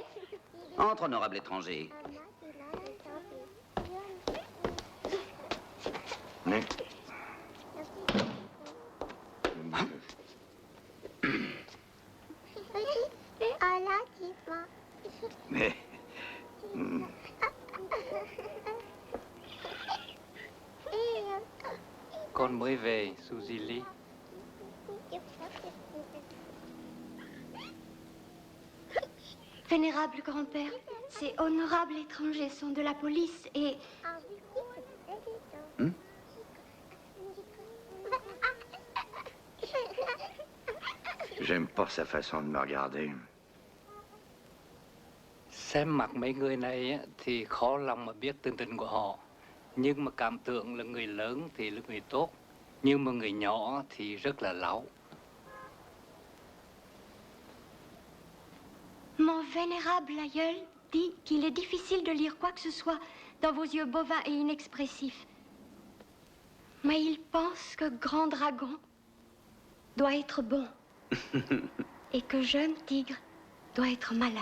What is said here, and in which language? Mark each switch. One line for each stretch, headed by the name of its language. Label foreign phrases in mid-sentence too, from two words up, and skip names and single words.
French: Entre, honorable étranger. Mais... Mais...
Vietnamese: Con mới về, Suzy Lee.
French: Vénérable grand-père, ces honorables étrangers sont de la police et... J'aime pas sa façon de me regarder.
Vietnamese: Xem mặt mấy người này á, thì khó lòng mà biết tình tình của họ. Nhưng mà cảm tưởng là người lớn thì là người tốt. Nhưng mà người nhỏ thì rất là láo.
French: Mon vénérable aïeul dit qu'il est difficile de lire quoi que ce soit dans vos yeux bovins et inexpressifs. Mais il pense que grand dragon doit être bon et que jeune tigre doit être malin.